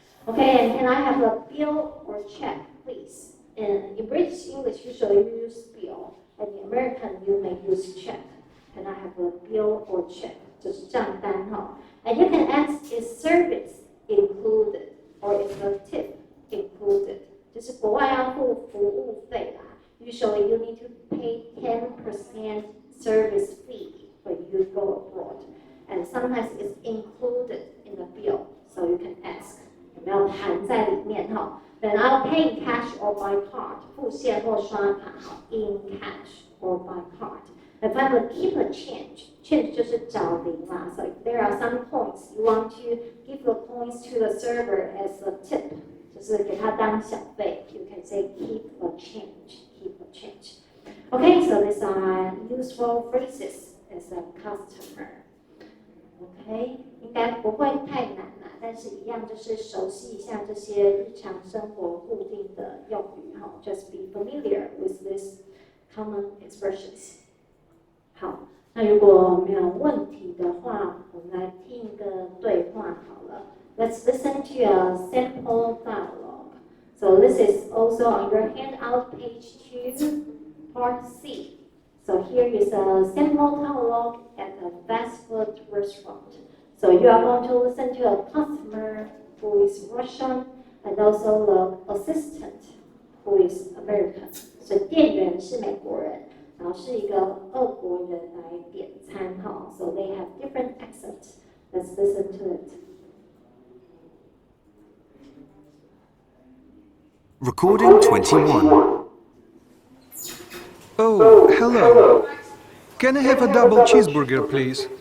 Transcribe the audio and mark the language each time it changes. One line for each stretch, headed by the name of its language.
English: Okay, and can I have a bill or check, please? And in British English, usually you use bill, and in American, you may use check. Can I have a bill or check?
Chinese: 就是账单哈。
English: And you can ask, is service included, or is the tip included?
Chinese: 就是国外要付服务费啦。
English: Usually, you need to pay 10% service fee when you go abroad, and sometimes it's included in the bill, so you can ask.
Chinese: 有没有含在里面哈
English: ？Then I'll pay in cash or by card.
Chinese: 付现或刷卡哈
English: ，in cash or by card. And finally, keep a change.
Chinese: Change 就是找零啦。
English: So if there are some points you want to give the points to the server as a tip,
Chinese: 就是给他当小费
English: you can say keep a change. Keep a change. Okay, so these are useful phrases as a customer.
Chinese: OK， 应该不会太难啦，但是一样就是熟悉一下这些日常生活固定的用语哈。
English: Just be familiar with these common expressions.
Chinese: 好，那如果没有问题的话，我们来听一个对话好了。
English: Let's listen to a sample dialogue. So this is also on your handout, page 2, part C. So here is a sample dialogue at a fast food restaurant. So you are going to listen to a customer who is Russian and also the assistant who is American.
Chinese: So 店员是美国人，然后是一个俄国人来点餐哈。
English: So they have different accents. Let's listen to it. Recording 21. Oh, hello. Can I have a double cheeseburger, please?